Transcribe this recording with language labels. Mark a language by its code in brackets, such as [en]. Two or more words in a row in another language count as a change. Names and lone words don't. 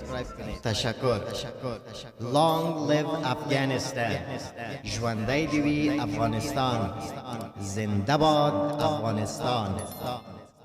[fa] تشکر. [en] Long live Afghanistan. [ps] ژوندی دوی افغانستان. [fa] زنده باد افغانستان.